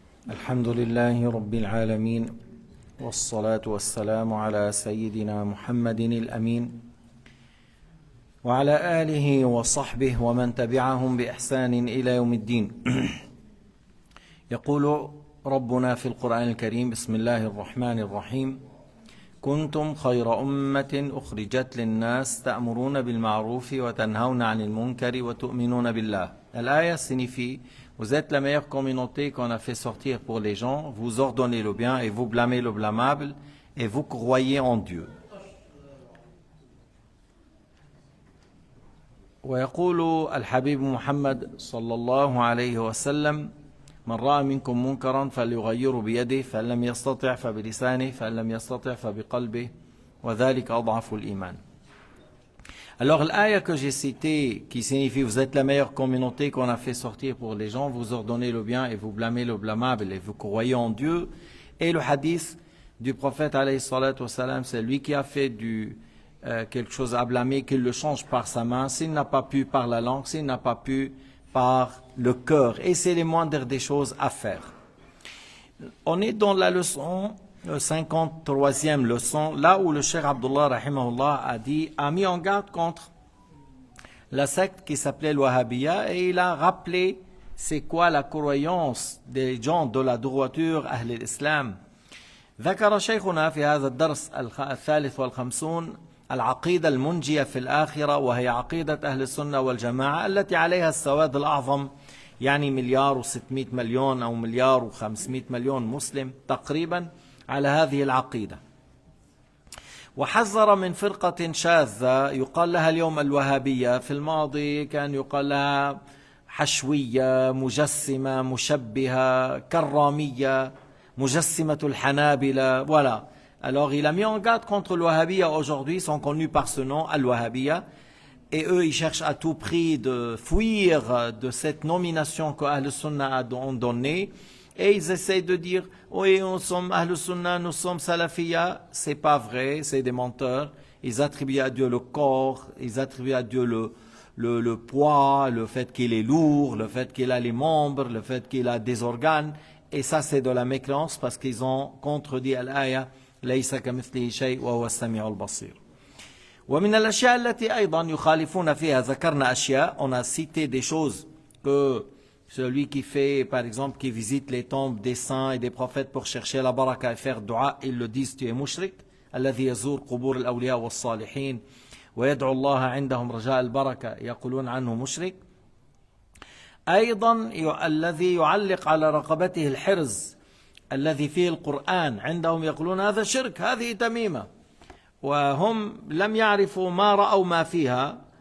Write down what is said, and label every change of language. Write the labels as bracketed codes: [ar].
[ar] الحمد لله رب العالمين والصلاة والسلام على سيدنا محمد الأمين وعلى آله وصحبه ومن تبعهم بإحسان إلى يوم الدين. يقول ربنا في القرآن الكريم: بسم الله الرحمن الرحيم. كنتم خير أمة أخرجت للناس تأمرون بالمعروف وتنهون عن المنكر وتؤمنون بالله. [fr] الآية signifie: vous êtes la meilleure communauté qu'on a fait sortir pour les gens, vous ordonnez le bien et vous blâmez le blâmable et vous croyez en Dieu. [ar] ويقول الحبيب محمد صلى الله عليه وسلم: من رأى منكم منكرا فليغيره بيده فإن لم يستطع فبلسانه فإن لم يستطع فبقلبه وذلك أضعف الإيمان. [fr] Alors l'aya que j'ai citée, qui signifie: vous êtes la meilleure communauté qu'on a fait sortir pour les gens, vous ordonnez le bien et vous blâmez le blâmable et vous croyez en Dieu. Et le hadith du prophète alayhi salatu wassalam, c'est lui qui a fait quelque chose à blâmer, qu'il le change par sa main, s'il n'a pas pu par la langue, s'il n'a pas pu par le cœur. Et c'est les moindres des choses à faire. On est dans la leçon 53e leçon, là où le Cheikh Abdullah rahimahullah a mis en garde contre la secte qui s'appelait l'Wahhabiyya, et il a rappelé c'est quoi la croyance des gens de la droiture Ahl al-Islam. [ar] ذكر شيخنا في هذا الدرس الثالث والخمسون العقيدة المنجية في الآخرة، وهي عقيدة أهل السنة والجماعة التي عليها السواد الأعظم، يعني 1,600,000,000 أو 1,500,000,000 مسلم تقريبا على هذه العقيدة. وحذر من فرقة شاذة يقال لها اليوم الوهابية، في الماضي كان يقال لها حشوية، مجسمة، مشبهة، كرامية، مجسمة الحنابلة. [fr] Voilà. Alors il a mis en garde contre le Wahhabiyya. Aujourd'hui ils sont connus par ce nom, Al-Wahhabiyya. Et eux ils cherchent à tout prix de fuir de cette nomination que Ahl Sunnah ont donnée. Et ils essayent de dire: oui, nous sommes Ahl Sunnah, nous sommes Salafiyya. C'est pas vrai, c'est des menteurs. Ils attribuent à Dieu le corps, ils attribuent à Dieu le poids, le fait qu'il est lourd, le fait qu'il a les membres, le fait qu'il a des organes. Et ça c'est de la mécréance parce qu'ils ont contredit l'aya [ar] ليس كمثله شيء وهو السميع البصير. ومن الأشياء التي أيضا يخالفون فيها ذكرنا أشياء. [fr] On a cité des choses que celui qui fait, par exemple, qui visite les tombes des saints et des prophètes pour chercher la baraka et faire dua, ils le disent: tu es mushrik. [ar] الذي يزور قبور الأولياء والصالحين ويدعو الله عندهم رجاء البركة يقولون عنه مشرك. أيضا الذي يعلق على رقبته الحرز الذي فيه القرآن عندهم يقولون هذا شرك، هذه تميمة، وهم لم يعرفوا ما رأوا ما فيها.